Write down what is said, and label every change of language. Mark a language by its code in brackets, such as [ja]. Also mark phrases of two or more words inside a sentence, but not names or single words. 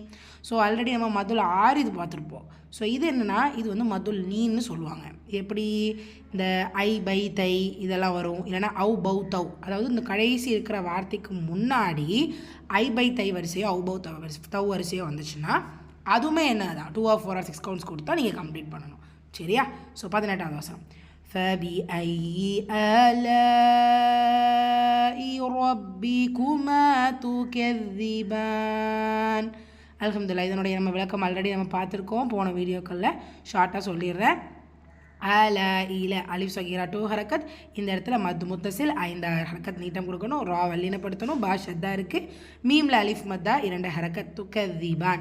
[en] so already [ta] நம்ம [ar] مد عارض [ta] பார்த்துருப்போம். ஸோ இது என்னென்னா, இது வந்து மதுல் நீன்னு சொல்லுவாங்க. எப்படி இந்த ஐ பை தை இதெல்லாம் வரும், இல்லைனா அவு பௌ தவ், அதாவது இந்த கடைசி இருக்கிற வார்த்தைக்கு முன்னாடி ஐ பை தை வரிசையோ அவு பௌ தவ் வரிசையோ வந்துச்சுன்னா அதுவுமே என்ன தான் [en] 2 or 4 or 6 counts [ta] கொடுத்தா நீங்கள் கம்ப்ளீட் பண்ணணும். சரியா? ஸோ 18வது வசனம். [ar] فَبِأَيِّ آلَاءِ رَبِّكُمَا تُكَذِّبَانِ. الحمد لله. [ta] இதனுடைய நம்ம விளக்கம் ஆல்ரெடி நம்ம பார்த்துருக்கோம் போன வீடியோக்களில். ஷார்ட்டாக சொல்லிடுறேன். அல [ar] ألف صغيرة [ta] 2 ஹரக்கத். இந்த இடத்துல [ar] مد متصل [ta] 5 ஹரக்கத் நீட்டம் கொடுக்கணும். ரா வல்லினப்படுத்தணும். பா ஷத்தா இருக்குது. மீம்ல அலிஃப் மத்தா 2 ஹரக்கத். துகதீபான்.